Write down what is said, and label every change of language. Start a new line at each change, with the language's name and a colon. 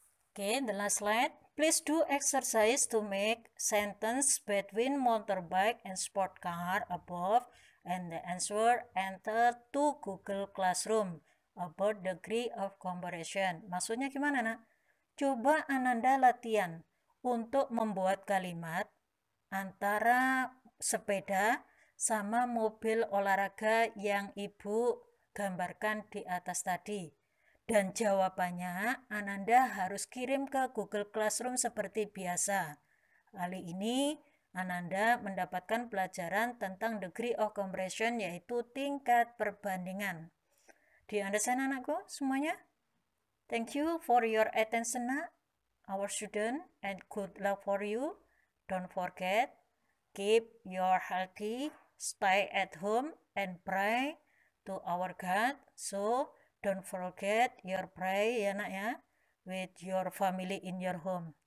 English: Okay, the last slide. Please do exercise to make sentence between motorbike and sport car above and the answer enter to Google Classroom about degree of comparison.
Indonesian: Maksudnya gimana, nak? Coba Ananda latihan untuk membuat kalimat antara sepeda sama mobil olahraga yang Ibu gambarkan di atas tadi. Dan jawabannya Ananda harus kirim ke Google Classroom seperti biasa. Kali ini Ananda mendapatkan pelajaran tentang degree of comparison, yaitu tingkat perbandingan.
English: Do you understand,
Indonesian: anakku semuanya?
English: Thank you for your attention, our student, and good luck for you. Don't forget, keep your healthy, stay at home, and pray to our God. So, don't forget your pray,
Indonesian: ya nak ya,
English: with your family in your home.